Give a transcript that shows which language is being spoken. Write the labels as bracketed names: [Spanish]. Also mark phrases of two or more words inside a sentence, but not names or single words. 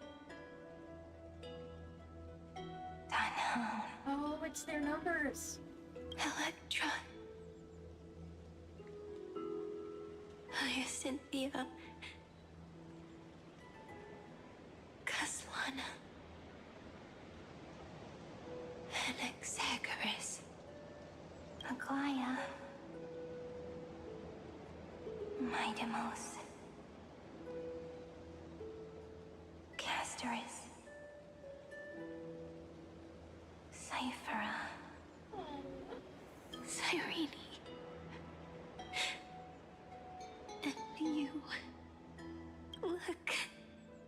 [English] Danhong. Oh, it's their numbers. Electra. Hyacinthia. Kaslana. Anaxagoras. Aglaya. Midemos. Castorus. Cyphera. Cyrene. And you. Look.